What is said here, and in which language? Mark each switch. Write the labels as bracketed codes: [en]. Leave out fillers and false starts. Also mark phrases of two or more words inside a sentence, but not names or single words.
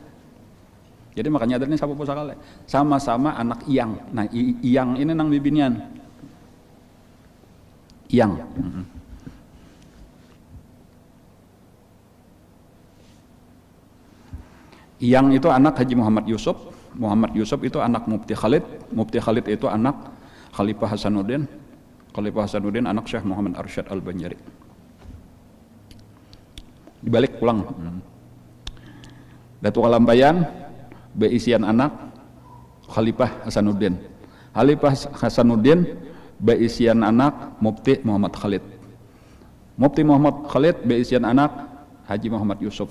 [bjn] Jadi makanya ada nih sapu pusaka sama-sama anak Iyang. Nah Iyang ini nang bibinian. Iyang. Iyang itu anak Haji Muhammad Yusuf. Muhammad Yusuf itu anak Mufti Khalid. Mufti Khalid itu anak Khalifah Hasanuddin. Khalifah Hasanuddin anak Syekh Muhammad Arsyad Al-Banjari. Dibalik pulang. Datu Kalampayan beisian anak Khalifah Hasanuddin. Khalifah Hasanuddin beisian anak Mufti Muhammad Khalid. Mufti Muhammad Khalid beisian anak Haji Muhammad Yusuf.